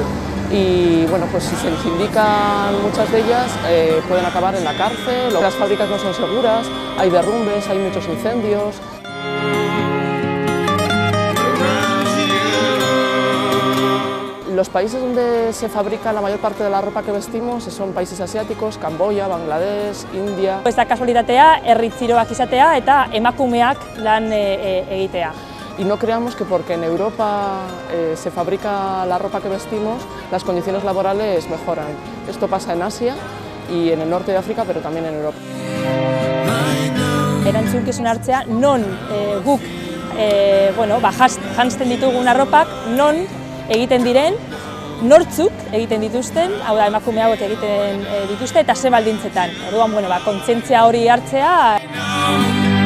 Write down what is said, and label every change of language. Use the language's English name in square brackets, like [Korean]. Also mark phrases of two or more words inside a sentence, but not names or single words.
[Spanish] Y bueno, pues si se sindican muchas de ellas pueden acabar en la cárcel, las fábricas no son seguras, hay derrumbes, hay muchos incendios. Los países donde se fabrica la mayor parte de la ropa que vestimos son países asiáticos, Camboya, Bangladesh, India. [Basque] Ez da kasualitatea, herri txiroak izatea eta emakumeak lan egitea. [Spanish] Y no creamos que porque en Europa se fabrica la ropa que vestimos, las condiciones laborales mejoran. Esto pasa en Asia y en el norte de África, pero también en Europa. [Basque] Erantzukizun hartzea, non guk janzten ditugun arropak, non egiten diren, nortzuk egiten dituzten, hau da emakume hauek egiten dituzte eta ze baldintzetan. Orduan, kontzientzia hori hartzea.